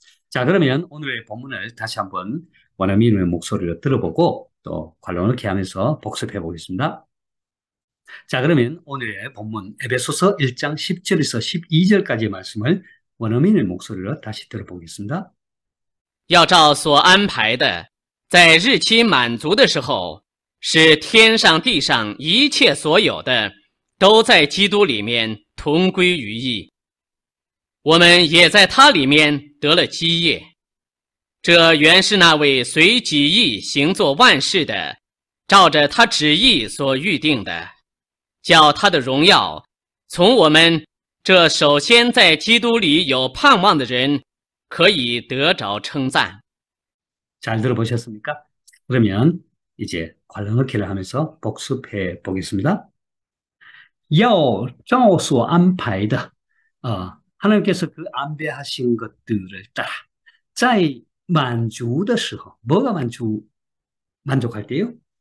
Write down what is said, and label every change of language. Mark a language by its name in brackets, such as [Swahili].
[Korean] 자, 그러면 오늘의 본문을 다시 한번 원어민의 목소리로 들어보고 또 관론을 기하면서 복습해 보겠습니다. 자, 그러면 오늘의 본문 에베소서 1장 10절에서 12절까지의 말씀을 원어민의 목소리로 다시 들어보겠습니다. [Chinese] 要照所安排的，在日期满足的时候，使天上地上一切所有的，都在基督里面同归于一。我们也在他里面得了基业。这原是那位随己意行作万事的，照着他旨意所预定的，叫他的荣耀从我们这首先在基督里有盼望的人可以得着称赞。 [Korean] 잘 들어보셨습니까? 그러면 이제 관론을 기하면서 복습해 보겠습니다. [Chinese] 要照所安排的 [Korean] 하나님께서 그 안배하신 것들을 따라 [Chinese] 在满足的时候 [Korean] 뭐가 만족할 때요?